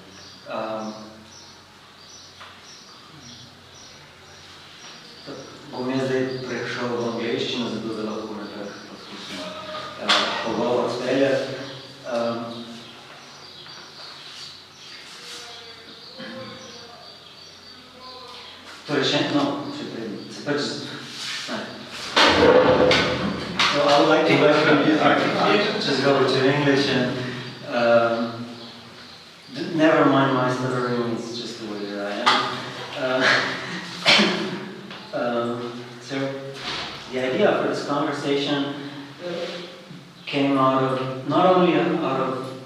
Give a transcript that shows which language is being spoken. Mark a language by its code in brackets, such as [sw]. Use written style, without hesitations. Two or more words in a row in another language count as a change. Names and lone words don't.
[sl] Bom jaz zdaj prešel v angleščino, zato da lahko nekako poskusim pogovor speljati. Torej še pač [en] So I would like to welcome you. Just go to English and never mind my stuttering, it's just the way that I am. So the idea for this conversation came out of, not only out of